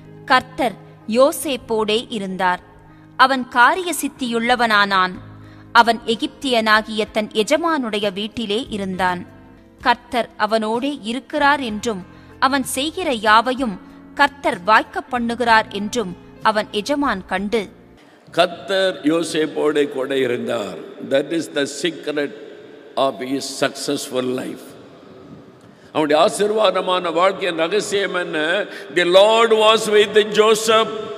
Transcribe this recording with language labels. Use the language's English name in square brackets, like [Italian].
[Tamil] கர்த்தர் யோசேப்போடே இருந்தார். அவன் காரிய சித்தியுள்ளவனானான். அவன் எகிப்தியனாகிய தன் எஜமானுடைய வீட்டிலே இருந்தான். கர்த்தர் அவனோடே இருக்கிறார் என்றும் அவன் செய்கிற யாவையும் கர்த்தர் வாய்க்க பண்ணுகிறார் என்றும் அவன் எஜமான் கண்டு, கர்த்தர் யோசேப்போடே கூட இருந்தார். [English] That is the secret of his successful life. [Tamil] அவனுடைய ஆசீர்வாதமான வாழ்க்கையின் ரகசியம் என்ன? [English] The Lord was with Joseph.